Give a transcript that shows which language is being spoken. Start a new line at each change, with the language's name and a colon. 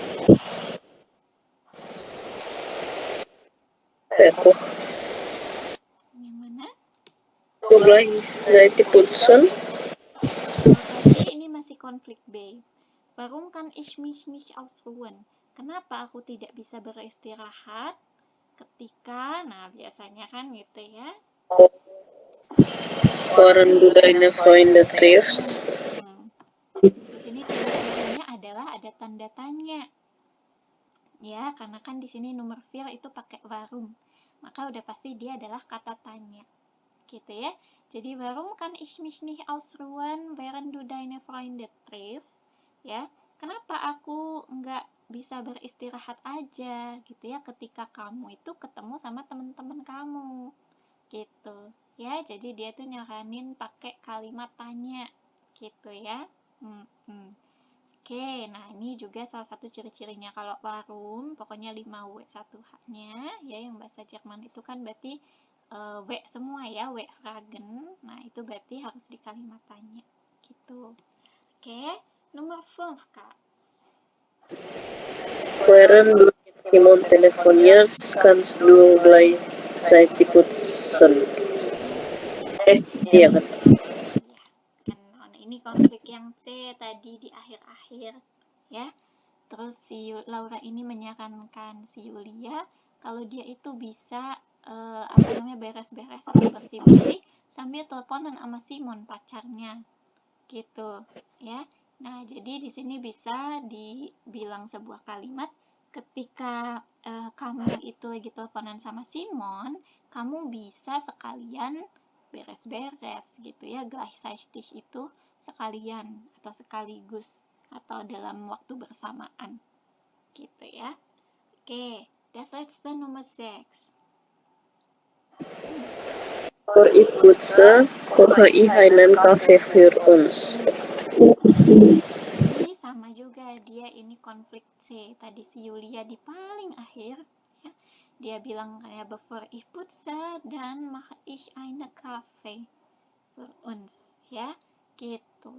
Indonesian: Aku. Yang mana? Seitiputsen. Tadi ini masih konflik B.
German: Warum kann ich mich nicht ausruhen?
Indonesian: Kenapa aku tidak bisa beristirahat ketika, nah biasanya kan gitu ya.
German: Waren du deine Freunde triffst?
Indonesian: Di sini ciri-cirinya adalah ada tanda tanya. Ya, karena kan di sini nomor 4 itu pakai warum. Maka udah pasti dia adalah kata tanya. Gitu ya.
German: Jadi warum kann ich mich nicht ausruhen während du deine Freunde triffst?
Indonesian: Ya, kenapa aku nggak bisa beristirahat aja gitu ya ketika kamu itu ketemu sama teman-teman kamu gitu ya. Jadi dia tuh nyaranin pakai kalimat tanya gitu ya. Oke, nah ini juga salah satu ciri-cirinya. Kalau warum pokoknya 5W1H-nya ya, yang bahasa Jerman itu kan berarti W semua ya, W Fragen. Nah itu berarti harus di kalimat tanya gitu. Oke, nomor 5 Kak.
German: Während du mit Simon telefonierst, kannst du gleichzeitig putzen.
Indonesian: Iya kan? Nah, ini konflik yang C tadi di akhir-akhir ya. Terus si Laura ini menyarankan si Yulia kalau dia itu bisa beres-beres atau bersih-bersih sambil teleponan sama Simon pacarnya gitu ya. Nah, jadi di sini bisa dibilang sebuah kalimat ketika kamu itu lagi teleponan sama Simon, kamu bisa sekalian beres-beres gitu ya. Gleichzeitig itu sekalian atau sekaligus atau dalam waktu bersamaan gitu ya. Oke,
German: das letzte
Indonesian: nomor 6.
German: Vor ich putze, koche ich einen Kaffee für uns.
Indonesian: Ini sama juga, dia ini konflik C. Tadi si Yulia di paling akhir ya, dia bilang kayak
German: bevor ich putze
Indonesian: dan
German: mache ich eine Kaffee für uns
Indonesian: ya gitu.